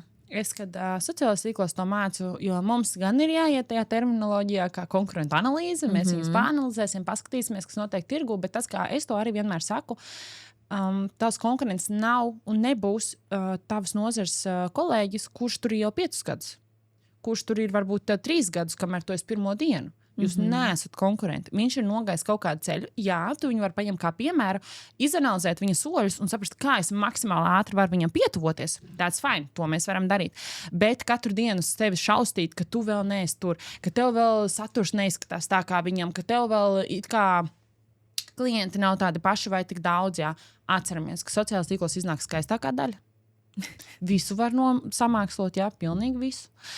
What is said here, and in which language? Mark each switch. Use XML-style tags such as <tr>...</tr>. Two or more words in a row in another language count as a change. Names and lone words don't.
<lv>Es, kad sociālajos tīklos to mācu, jo mums gan ir jāiet tajā terminoloģijā kā konkurentu analīze, mēs viņus pāanalizēsim, paskatīsimies, kas notiek tirgu, bet tas, kā es to arī vienmēr saku, tavs konkurents nav un nebūs tavs nozars kolēģis, kurš tur ir jau 5 gadus, kurš tur ir varbūt 3 gadus, kamēr tu esi pirmo dienu. Jūs neesat konkurenti. Viņš ir nogājis kaut kādu ceļu. Jā, tu viņu var paņemt kā piemēru, izanalizēt viņa soļus un saprast, kā es maksimāli ātri varu viņam pietuvoties.</lv> <en>That's fine,</en> <lv>to mēs varam darīt. Bet katru dienu uz tevi šaustīt, ka tu vēl neesi tur, ka tev vēl saturs neizskatās tā kā viņam, ka tev vēl it kā klienti nav tādi paši vai tik daudz. Jā. Atceramies, ka sociālajos tīklos iznāk skaistākā daļa. Visu var samākslot, jā, pilnīgi visu.</lv>